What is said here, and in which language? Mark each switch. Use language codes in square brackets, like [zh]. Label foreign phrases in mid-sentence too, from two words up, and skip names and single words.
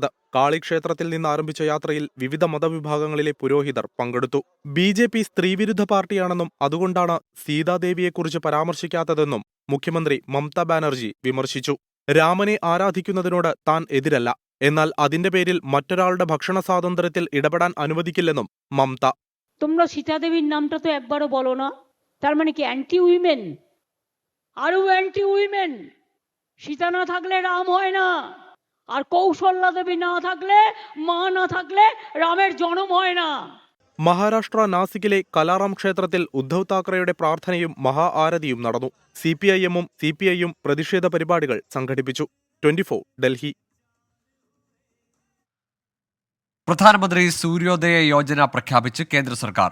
[ml] കാളിക്ഷേത്രത്തിൽ നിന്ന് ആരംഭിച്ച യാത്രയിൽ വിവിധ മതവിഭാഗങ്ങളിലെ പുരോഹിതർ പങ്കെടുത്തു. BJP സ്ത്രീവിരുദ്ധ പാർട്ടിയാണെന്നും അതുകൊണ്ടാണ് സീതാദേവിയെക്കുറിച്ച് പരാമർശിക്കാത്തതെന്നും മുഖ്യമന്ത്രി മമതാ ബാനർജി വിമർശിച്ചു. രാമനെ ആരാധിക്കുന്നതിനോട് താൻ എതിരല്ല, എന്നാൽ അതിന്റെ പേരിൽ മറ്റൊരാളുടെ ഭക്ഷണ സ്വാതന്ത്ര്യത്തിൽ ഇടപെടാൻ അനുവദിക്കില്ലെന്നും മമത. [bn] তোমরা সীতাদেবীর নামটা তো একবারও বলো না, তার মানে কি [en] anti women? আরও anti women. [bn] সীতা না থাকলে রাম হয় না, আর কৌশল্যা দেবী না থাকলে, মা না থাকলে রামের জন্ম হয় না. [ml] മഹാരാഷ്ട്ര നാസിക്കിലെ കലാറാം ക്ഷേത്രത്തിൽ ഉദ്ധവ് താക്കറെയുടെ പ്രാർത്ഥനയും മഹാ ആരതിയും നടന്നു. CPIM-ഉം CPI-യും പ്രതിഷേധ പരിപാടികൾ സംഘടിപ്പിച്ചു. 24 ഡൽഹി. പ്രധാനമന്ത്രി സൂര്യോദയ യോജന പ്രഖ്യാപിച്ച് കേന്ദ്ര സർക്കാർ.